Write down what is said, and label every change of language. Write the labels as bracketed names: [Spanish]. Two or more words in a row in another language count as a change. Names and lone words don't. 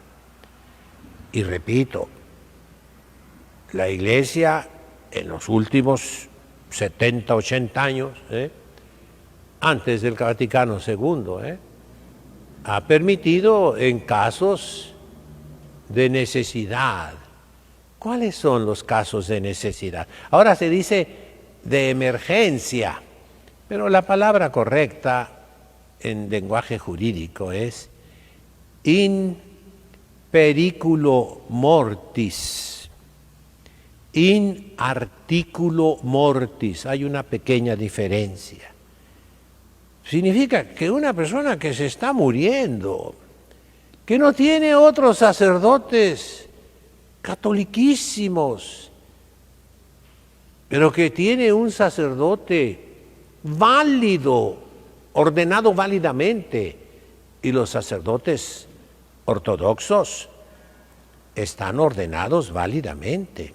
[Spanish] Y repito, la Iglesia en los últimos 70, 80 años, antes del Vaticano II, ha permitido en casos de necesidad. ¿Cuáles son los casos de necesidad? Ahora se dice de emergencia, pero la palabra correcta en lenguaje jurídico es [Latin] in periculo mortis, in articulo mortis. [Spanish] Hay una pequeña diferencia. Significa que una persona que se está muriendo, que no tiene otros sacerdotes catoliquísimos, pero que tiene un sacerdote válido, ordenado válidamente, y los sacerdotes ortodoxos están ordenados válidamente.